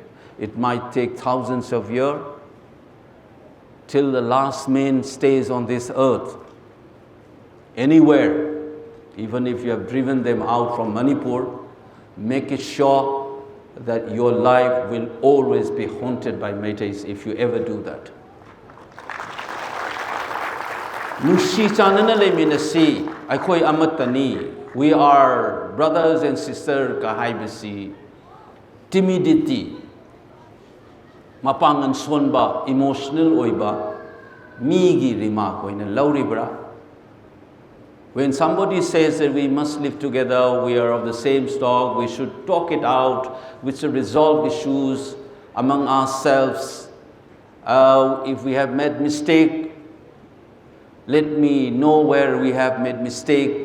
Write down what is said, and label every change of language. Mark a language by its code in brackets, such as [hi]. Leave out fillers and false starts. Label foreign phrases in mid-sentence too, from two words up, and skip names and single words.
[en] It might take thousands of years till the last man stays on this earth. Anywhere, even if you have driven them out from Manipur, make it sure that your life will always be haunted by Meiteis if you ever do that. [mni] Nushi chanana le minasi, aikoi amatani. [en] We are brothers and sisters kahaibasi. [mni] Timidity, mapangan sonba, emotional oiba, migi remark oina lauribra. [en] When somebody says that we must live together, we are of the same stock, we should talk it out, we should resolve issues among ourselves. If we have made mistake, let me know where we have made mistake.